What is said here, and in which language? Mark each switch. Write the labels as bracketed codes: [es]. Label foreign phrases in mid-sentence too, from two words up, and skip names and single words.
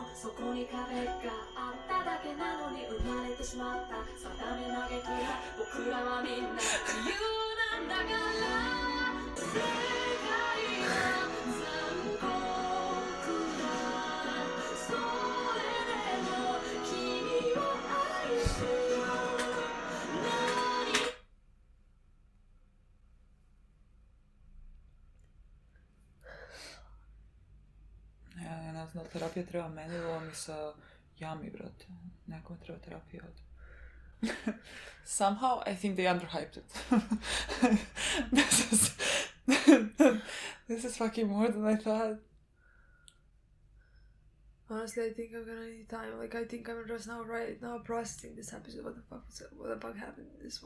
[ja] そこに壁があっただけなのに生まれてしまった定め投げから僕らはみんな自由なんだから。世界は残酷だ。それでも君を愛してる。 [hr] Ja, ne znam, terapija treba meni, ovo mi sa Yami, brate. Nekome treba terapija od... [en] Somehow, I think they underhyped it. This is fucking more than I thought. Honestly, I think I'm gonna need time. Like, I think I'm just right now processing this episode. What the fuck happened in this one?